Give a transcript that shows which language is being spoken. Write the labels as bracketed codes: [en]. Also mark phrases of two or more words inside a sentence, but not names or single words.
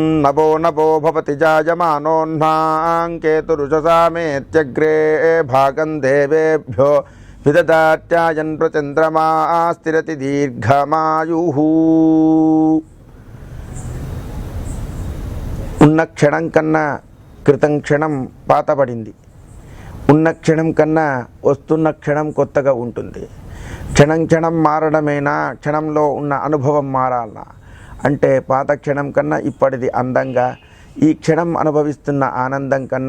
[sa] नभो नभो भवति जायमानोऽह्नां केतुरुषसामेत्यग्रे भागं देवेभ्यो विददात्यायन् प्रचन्द्रमा स्थिरति दीर्घमायुः। [te] ఉన్న క్షణం కన్నా క్రితం క్షణం పాతబడింది. ఉన్న క్షణం కన్నా వస్తున్న క్షణం కొత్తగా ఉంటుంది. క్షణం క్షణం మారడమేనా, క్షణంలో ఉన్న అనుభవం మారాలనా అంటే పాత క్షణం కన్నా ఇప్పటిది అందంగా, ఈ క్షణం అనుభవిస్తున్న ఆనందం కన్నా